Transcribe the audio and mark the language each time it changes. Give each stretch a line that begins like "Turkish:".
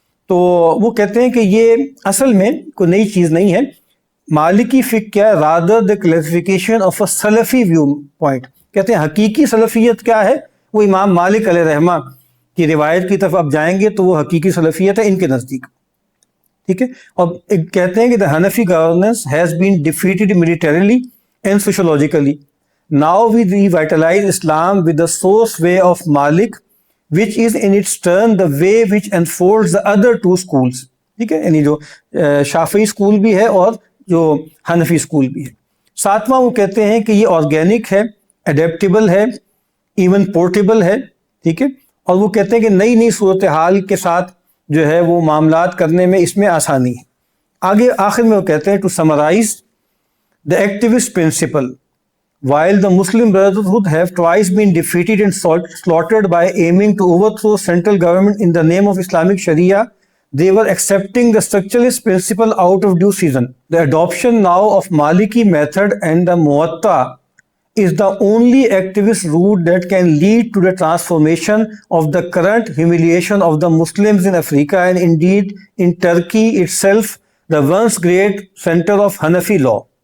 Urdu: تو وہ کہتے ہیں کہ یہ اصل میں کوئی نئی چیز نہیں ہے. مالکی فقہ کیا ہے,
English: Rather the clarification of a Salafi viewpoint.
Urdu: کہتے ہیں حقیقی سلفیت کیا ہے, وہ امام مالک علیہ رحمہ کی روایت کی طرف اب جائیں گے تو وہ حقیقی سلفیت ہے ان کے نزدیک. ٹھیک ہے, اور کہتے ہیں کہ
English: the Hanafi governance has been defeated militarily and sociologically. Now we revitalize Islam with the source way of Malik, which is in its turn the way which enfolds the other two schools.
Urdu: ٹھیک ہے, یعنی جو شافعی school بھی ہے اور جو حنفی school بھی ہے. 7واں وہ کہتے ہیں کہ یہ آرگینک ہے, اڈیپٹیبل ہے, ایون پورٹیبل ہے. ٹھیک ہے, اور وہ کہتے ہیں کہ نئی نئی صورتحال کے ساتھ جو ہے وہ معاملات کرنے میں اس میں آسانی ہے. آگے آخر میں وہ کہتے ہیں
English: To summarize the activist principle. While the Muslim Brotherhood have twice been defeated and slaughtered by aiming to overthrow central government in the name of Islamic Sharia, they were accepting the structuralist principle out of due season. The adoption now of Maliki method and the Muwatta is the only activist route that can lead to the transformation of the current humiliation of the Muslims in Africa and indeed in Turkey itself, the once great center of Hanafi law.